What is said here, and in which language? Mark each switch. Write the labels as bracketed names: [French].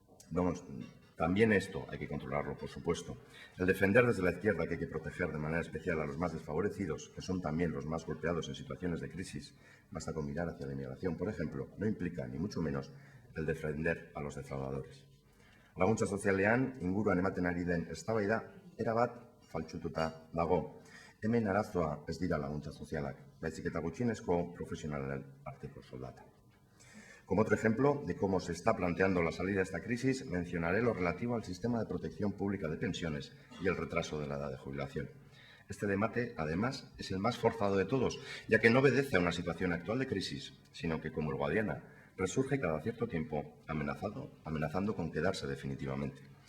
[Spanish] Vamos, también esto hay que controlarlo, por supuesto. El defender desde la izquierda que hay que proteger de manera especial a los más desfavorecidos, que son también los más golpeados en situaciones de crisis, basta con mirar hacia la inmigración, por ejemplo, no implica, ni mucho menos, el defender a los defraudadores. [Basque] Laguntza sozialean inguruan ematen ari den eztabaida erabat faltsututa dago. Hemen arazoa ez dira laguntza sozialak, baizik eta gutxienezko profesionalen arteko soldata. [Spanish] Como otro ejemplo de cómo se está planteando la salida de esta crisis, mencionaré lo relativo al sistema de protección pública de pensiones y el retraso de la edad de jubilación. Este debate, además, es el más forzado de todos, ya que no obedece a una situación actual de crisis, sino que, como el Guadiana, resurge cada cierto tiempo amenazando con quedarse definitivamente.